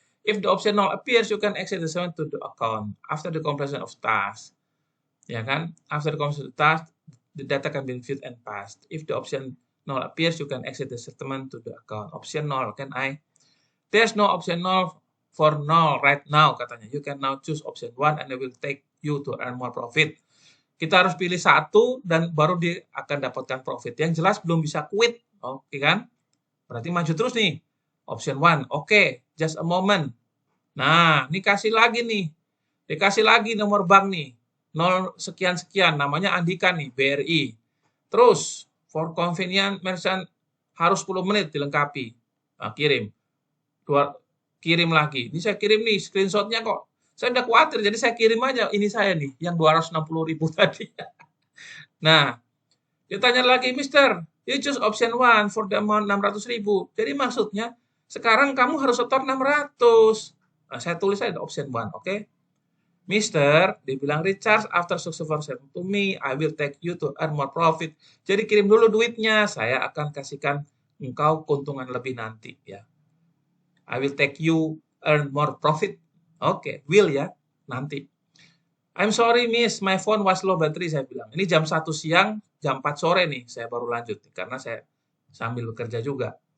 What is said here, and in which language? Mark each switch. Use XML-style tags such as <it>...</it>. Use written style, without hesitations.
<en>If the option 0 appears, you can access the settlement to the account after the completion of task.</en> <id>Ya kan?</id> <en>After the completion of the task, the data can be viewed and passed. If the option 0 appears, you can access the settlement to the account. Option 0, can I? There's no option 0 for 0 right now, katanya. You can now choose option 1 and it will take you to earn more profit.</en> <id>Kita harus pilih satu dan baru dia akan dapatkan profit. Yang jelas belum bisa quit. Oke kan? Berarti maju terus nih. Option 1. Oke,</id> <en>just a moment.</en> <id>Nah, ini kasih lagi nih. Dikasih lagi nomor bank nih. 0 sekian-sekian. Namanya Andika nih, BRI. Terus,</id> <en>for convenience merchant</en> <id>harus 10 menit dilengkapi. Nah, kirim. Kirim lagi. Ini saya kirim nih, screenshotnya kok. Saya udah khawatir, jadi saya kirim aja. Ini saya nih, yang 260.000 tadi. Nah, dia tanya lagi,</id> <en>Mister, you choose option 1 for the amount 600.000.</en> <id>Jadi maksudnya, sekarang kamu harus setor 600. Nah, saya tulis aja option 1, oke?</id> <en>Mister,</en> <id>dia bilang,</id> <en>recharge after successful settlement to me, I will take you to earn more profit.</en> <id>Jadi kirim dulu duitnya, saya akan kasihkan engkau keuntungan lebih nanti. Ya.</id> <en>I will take you earn more profit. Oke, will ya, nanti. I'm sorry miss, my phone was low battery,</en> <id>saya bilang. Ini jam 1 siang, jam 4 sore nih, saya baru lanjut. Karena saya sambil bekerja juga.</id>